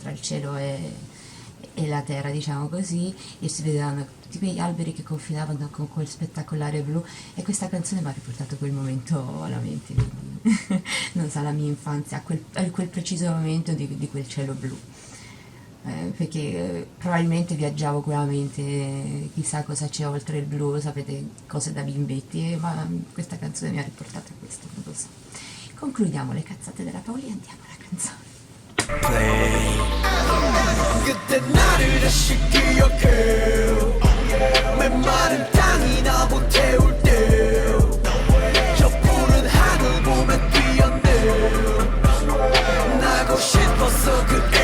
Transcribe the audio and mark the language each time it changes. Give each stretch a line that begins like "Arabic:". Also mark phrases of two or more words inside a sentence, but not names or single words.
Italian: Tra il cielo e la terra, diciamo così, e si vedevano tutti quegli alberi che confinavano con quel spettacolare blu, e questa canzone mi ha riportato quel momento alla mente, quindi, non so, la mia infanzia, a quel preciso momento di quel cielo blu, perché probabilmente viaggiavo con la mente, chissà cosa c'è oltre il blu, sapete, cose da bimbetti, ma questa canzone mi ha riportato a questo, non lo so. Concludiamo le cazzate della Paoli e andiamo alla canzone.
Korean: 그때 나를 다시 기억해 메마른 땅이 나보 태울 때저 푸른 하늘 보며 뛰었네 나고 싶었어 그